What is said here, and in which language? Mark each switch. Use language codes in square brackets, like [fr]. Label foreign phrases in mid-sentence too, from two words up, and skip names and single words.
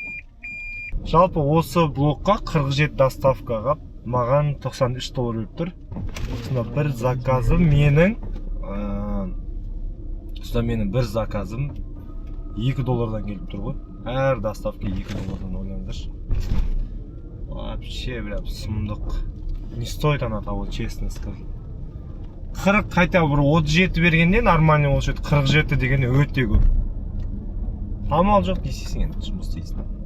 [kk] Жалпы осы блокқа 47 доставкаға маған $93 өліп тұр. Бір заказым менің $2 келіп тұр ғой. Әр доставка $2 ойлаңыздаршы. [ru] Вообще прям [kk] сұмдық. [ru] Не стоит она того, честно сказать. [kk] 40 қайта бір 37 бергенде нормальный болушы еді. 47 деген өте көп. Амал жоқ дейсің енді, жұмыс істейсің.